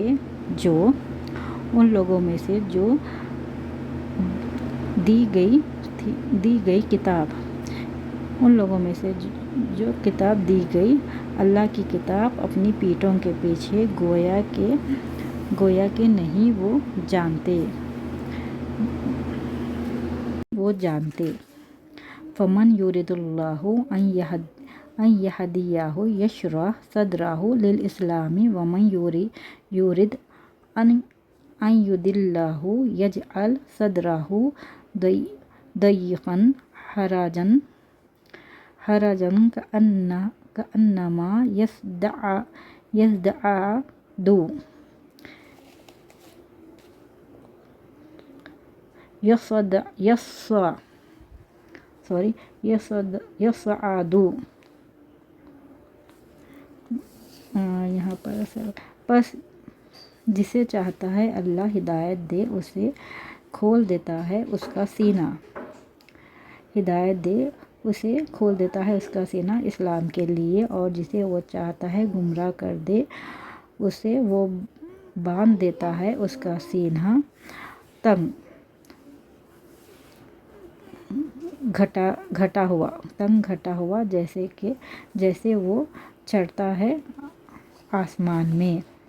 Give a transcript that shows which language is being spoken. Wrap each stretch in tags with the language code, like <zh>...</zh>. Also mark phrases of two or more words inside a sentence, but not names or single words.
<hi>से जो दी गई किताब, उन लोगों में से जो किताब दी गई, अल्लाह की किताब, अपनी पीठों के पीछे, गोया के नहीं वो जानते।</hi> <ar>فمن يرد الله أن يهديه يشرح صدره للإسلام ومن يرد أن يضله يجعل صدره ضيقا حرجا كأنما يصعد.</ar> <hi>यहाँ पर बस जिसे चाहता है अल्लाह हिदायत दे, उसे खोल देता है उसका सीना इस्लाम के लिए, और जिसे वो चाहता है गुमराह कर दे, उसे वो बांध देता है उसका सीना तंग घटा हुआ जैसे वो चढ़ता है आसमान में।</hi>